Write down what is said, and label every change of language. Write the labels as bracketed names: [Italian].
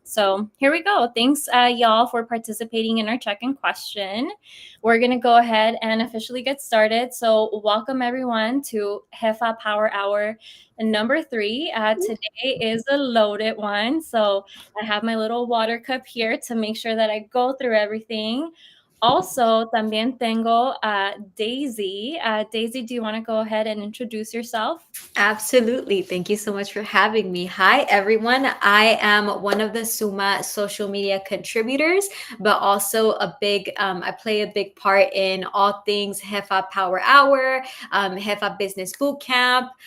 [English] So here we go. Thanks, y'all, for participating in our check-in question. We're going to go ahead and officially get started. So welcome, everyone, to Jefa Power Hour number 3. Today is a loaded one. So I have my little water cup here to make sure that I go through everything. [Spanish] Also, también tengo a Daisy. [English] Daisy, do you want to go ahead and introduce yourself? Absolutely. Thank you so much for having me. Hi, everyone. I am one of the Suma social media contributors, but also I play a big part in all things Jefa Power Hour, Jefa Business Bootcamp.